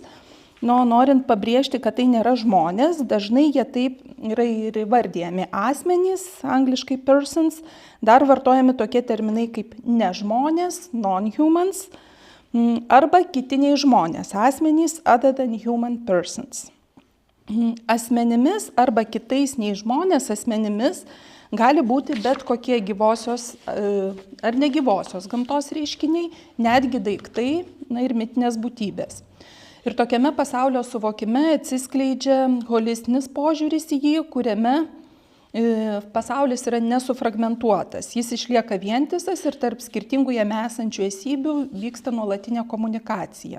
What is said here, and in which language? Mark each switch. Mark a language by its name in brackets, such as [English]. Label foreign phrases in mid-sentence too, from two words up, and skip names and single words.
[Lithuanian] Norint pabrėžti, kad tai nėra žmonės, dažnai jie taip yra ir įvardijami asmenys, angliškai persons, dar vartojami tokie terminai kaip nežmonės, non-humans, arba kitiniai žmonės, asmenys [English] other than human persons. [Lithuanian] Asmenimis arba kitais nei žmonės asmenimis gali būti bet kokie gyvosios ar negyvosios gamtos reiškiniai, netgi daiktai, ir mitinės būtybės. Ir tokiame pasaulio suvokime atsiskleidžia holistinis požiūris į jį, kuriame pasaulis yra nesufragmentuotas, jis išlieka vientisas ir tarp skirtingų jame esančių esybių vyksta nuolatinė komunikacija.